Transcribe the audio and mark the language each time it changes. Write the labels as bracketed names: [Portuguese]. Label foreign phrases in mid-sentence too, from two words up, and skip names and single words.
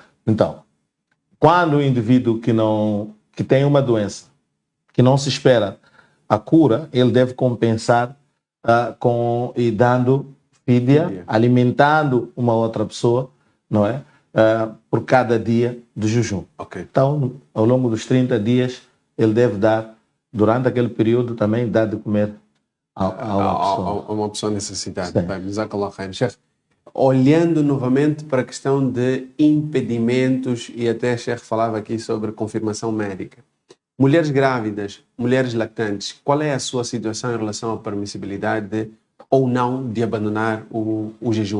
[Portuguese] Então, quando o indivíduo que tem uma doença, que não se espera a cura, ele deve compensar e dando fídia, alimentando uma outra pessoa, não é? Por cada dia de jejum. Ok. Então, ao longo dos 30 dias, ele deve dar, durante aquele período, também dar de comer a uma pessoa. A uma pessoa necessitada. Sim. Bem, [Arabic] جزاك الله خير. [Portuguese] Sheikh, olhando novamente para a questão de impedimentos, e até o Sheikh falava aqui sobre confirmação médica. Mulheres grávidas, mulheres lactantes, qual é a sua situação em relação à permissibilidade ou não de abandonar o jejum?